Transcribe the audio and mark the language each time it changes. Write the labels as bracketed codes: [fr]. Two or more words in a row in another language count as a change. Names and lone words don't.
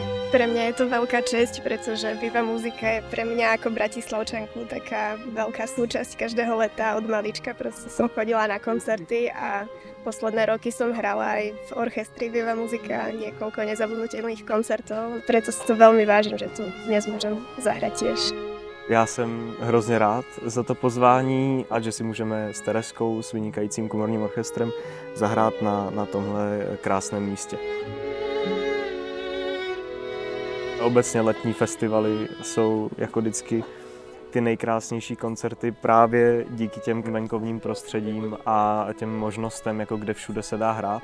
[sk] Pre mňa je to veľká česť, pretože Viva Muzika je pre mňa ako Bratislavčanku taká veľká súčasť každého leta. Od malička proste som chodila na koncerty a posledné roky som hrala aj v orchestri Viva Muzika niekoľko nezabudnutelných koncertov. Preto si to veľmi vážim, že tu dnes môžem zahrať tiež. [cs] Já jsem hrozně rád za to pozvání a že si můžeme s Tereskou, s vynikajícím komorním orchestrem, zahrát na tomhle krásném místě. Obecně letní festivaly jsou jako vždycky ty nejkrásnější koncerty právě díky těm venkovním prostředím a těm možnostem, jako kde všude se dá hrát.